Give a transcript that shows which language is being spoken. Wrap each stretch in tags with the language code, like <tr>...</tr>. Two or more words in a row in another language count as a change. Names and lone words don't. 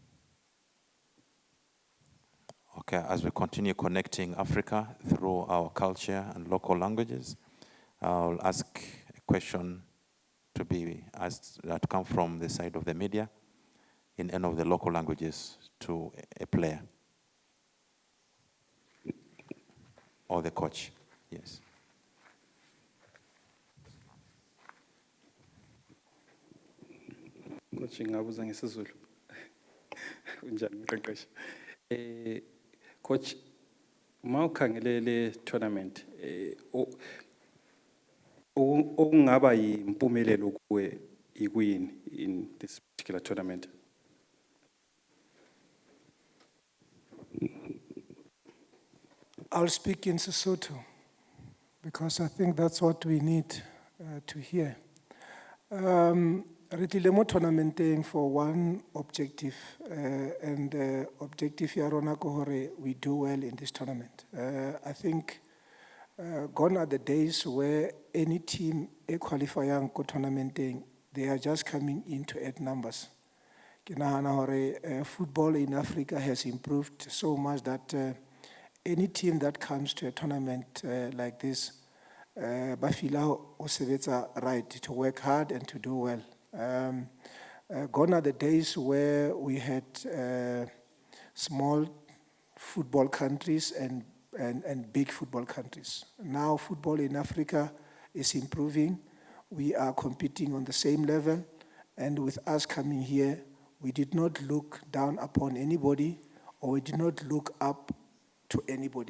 <en>Okay, as we continue connecting Africa through our culture and local languages, I'll ask a question to be asked that come from the side of the media in any of the local languages to a player or the coach. Yes. Coach,</en> <zu>ngabuza ngesizulu. Unjani mqeqeshi? Coach, mawukhangele le tournament, okungaba yimpumelelo kuwe ikuyini</zu> <en>in this particular tournament? I'll speak in Sesotho, because I think that's what we need to hear.</en> <st>Re tlile mo tournamenteng</st> <en>for one objective, and the objective</en> <st>ya rona ke hore</st> <en>we do well in this tournament. I think gone are the days where any team</en> <st>e qualifyang ko tournamenteng,</st> <en>they are just coming in to add numbers.</en> <st>Ke nahana hore</st> <en>football in Africa has improved so much that any team that comes to a tournament like this,</en> <st>ba fila o sebetsa</st> <en>right, to work hard and to do well. Gone are the days where we had small football countries and big football countries. Now football in Africa is improving. We are competing on the same level, and with us coming here, we did not look down upon anybody, or we did not look up to anybody.</en>